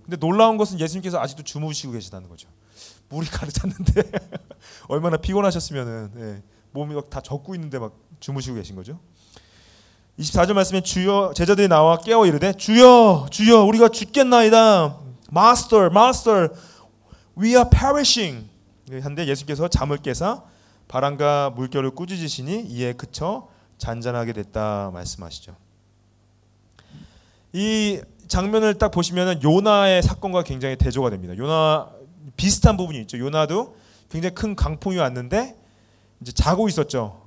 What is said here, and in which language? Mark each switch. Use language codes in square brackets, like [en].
[ko] 근데 놀라운 것은 예수님께서 아직도 주무시고 계시다는 거죠. 물이 가득 찼는데 얼마나 피곤하셨으면은 예, 몸이 막 다 젖고 있는데 막 주무시고 계신 거죠. 24절 말씀에 주여 제자들이 나와 깨어 이르되 주여 주여 우리가 죽겠나이다. [en] Master Master we are perishing. [ko] 한데 예수께서 잠을 깨사 바람과 물결을 꾸짖으시니 이에 그쳐 잔잔하게 됐다 말씀하시죠. 이 장면을 딱 보시면은 요나의 사건과 굉장히 대조가 됩니다. 요나 비슷한 부분이 있죠. 요나도 굉장히 큰 강풍이 왔는데 이제 자고 있었죠.